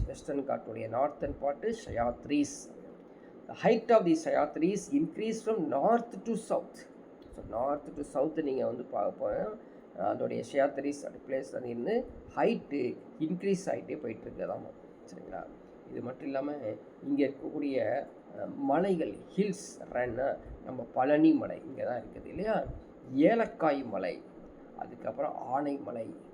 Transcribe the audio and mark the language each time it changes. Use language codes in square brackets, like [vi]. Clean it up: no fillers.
[ta] Western காட்டுடைய northern part சயாத்ரீஸ். [en] The height of the Sahyadris increase from north to south. [ta] So north to south நீங்கள் வந்து பார்ப்போம் அதோடைய சயாத்ரீஸ் அந்த place அது இருந்து ஹைட்டு இன்க்ரீஸ் ஆகிட்டே போயிட்டுருக்குதாமா சரிங்களா. இது மட்டும் இல்லாமல் இங்கே இருக்கக்கூடிய மலைகள் ஹில்ஸ் ரன்னா நம்ம பழனி மலை இங்கே தான் இருக்குது இல்லையா, ஏலக்காய் மலை, அதுக்கப்புறம் ஆனைமலை.